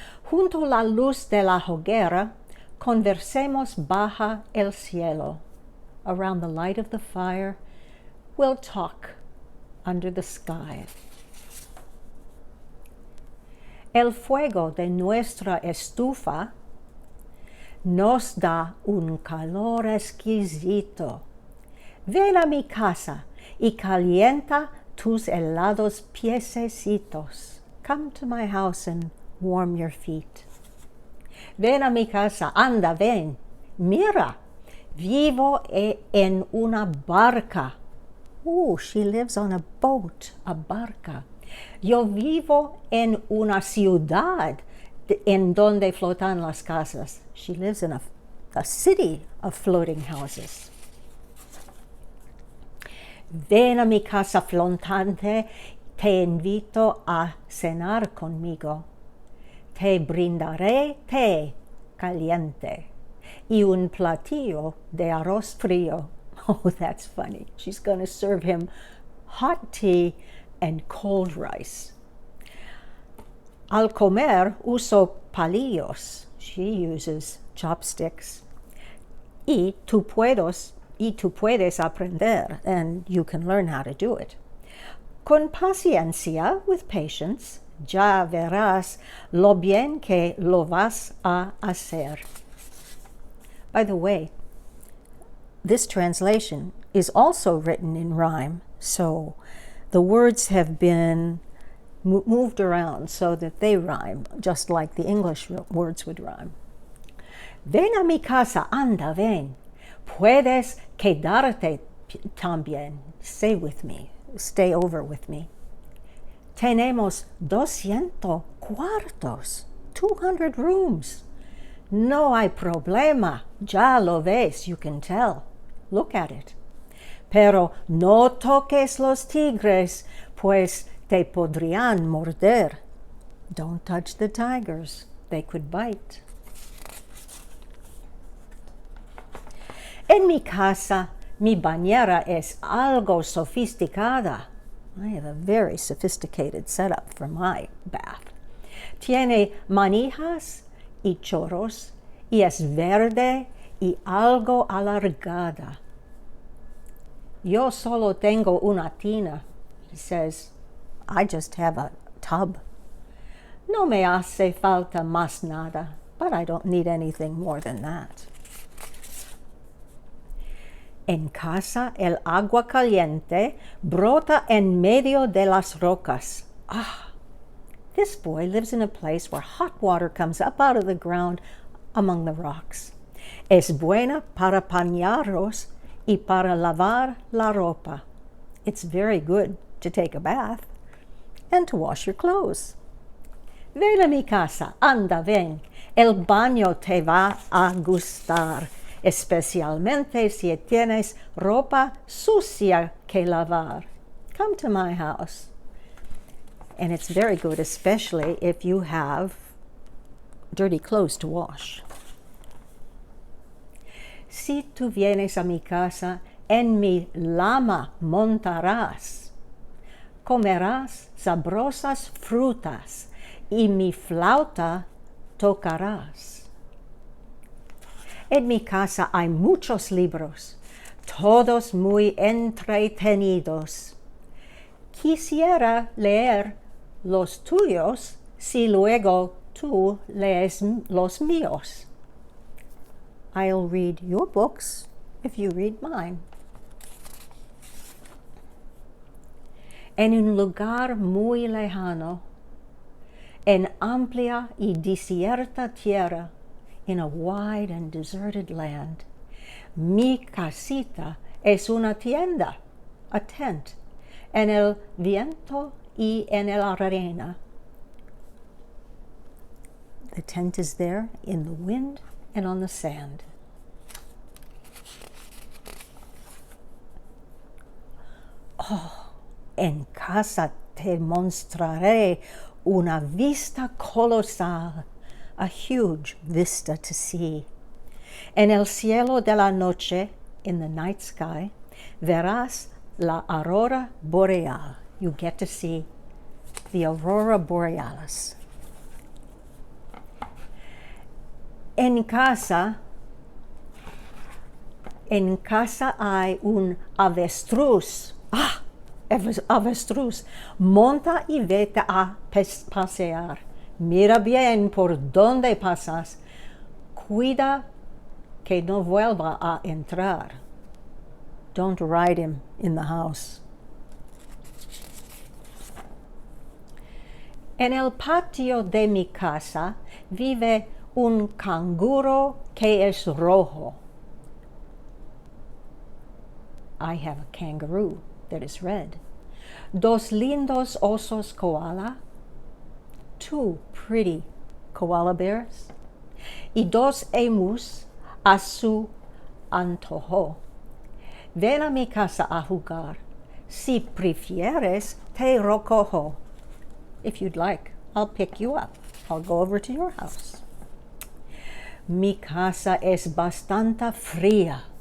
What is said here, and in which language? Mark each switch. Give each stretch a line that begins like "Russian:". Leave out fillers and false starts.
Spanish: Junto a la luz de la hoguera, conversemos bajo el cielo.
English: Around the light of the fire, we'll talk under the sky.
Spanish: El fuego de nuestra estufa nos da un calor exquisito. Ven a mi casa y calienta tus helados piececitos.
English: Come to my house and warm your feet.
Spanish: Ven a mi casa, anda, ven. Mira, vivo en una barca.
English: Oh, she lives on a boat, a barca.
Spanish: Yo vivo en una ciudad en donde flotan las casas.
English: She lives in a city of floating houses.
Spanish: Ven a mi casa flotante, te invito a cenar conmigo. Te brindaré té caliente y un platillo de arroz frío.
English: Oh, that's funny. She's going to serve him hot tea and cold rice.
Spanish: Al comer uso palillos.
English: She uses chopsticks.
Spanish: Y tú puedes aprender,
English: and you can learn how to do it.
Spanish: Con paciencia,
English: with patience,
Spanish: ya verás lo bien que lo vas a hacer.
English: By the way, this translation is also written in rhyme, so the words have been moved around so that they rhyme, just like the English words would rhyme.
Spanish: Ven a mi casa, anda, ven. Puedes quedarte también.
English: Stay with me. Stay over with me.
Spanish: Tenemos 200 cuartos,
English: 200 rooms.
Spanish: No hay problema. Ya lo ves,
English: you can tell. Look at it.
Spanish: Pero no toques los tigres, pues te podrían morder.
English: Don't touch the tigers. They could bite.
Spanish: En mi casa, mi bañera es algo sofisticada.
English: I have a very sophisticated setup for my bath.
Spanish: Tiene manijas y chorros, y es verde y algo alargada. Yo solo tengo una tina.
English: He says, I just have a tub.
Spanish: No me hace falta más nada,
English: but I don't need anything more than that.
Spanish: En casa el agua caliente brota en medio de las rocas.
English: Ah, this boy lives in a place where hot water comes up out of the ground among the rocks.
Spanish: Es buena para bañarnos y para lavar la ropa.
English: It's very good to take a bath and to wash your clothes.
Spanish: Ven a mi casa, anda, ven. El baño te va a gustar, especialmente si tienes ropa sucia que lavar.
English: Come to my house. And it's very good, especially if you have dirty clothes to wash.
Spanish: Si tú vienes a mi casa, en mi lama montarás. Comerás sabrosas frutas y mi flauta tocarás. En mi casa hay muchos libros. todos muy entretenidos. Quisiera leer los tuyos si luego tú lees los míos.
English: I'll read your books if you read mine.
Spanish: En un lugar muy lejano, en amplia y desierta tierra,
English: in a wide and deserted land,
Spanish: mi casita es una tienda,
English: a tent,
Spanish: en el viento y en la arena.
English: The tent is there in the wind and on the sand.
Spanish: Oh, en casa te mostraré una vista colosal,
English: a huge vista to see.
Spanish: En el cielo de la noche,
English: in the night sky,
Spanish: verás la aurora boreal.
English: You get to see the aurora borealis.
Spanish: En casa hay un avestruz. Ah, avestruz. Monta y vete a pasear. Mira bien por dónde pasas. Cuida que no vuelva a entrar.
English: Don't ride him in the house.
Spanish: En el patio de mi casa vive un canguro que es rojo.
English: I have a kangaroo that is red.
Spanish: Dos lindos osos koala.
English: Two pretty koala bears.
Spanish: Y dos emus a su antojo. Ven a mi casa a jugar. Si prefieres, te recojo.
English: If you'd like, I'll pick you up. I'll go over to your house.
Spanish: Mi casa es bastante fría.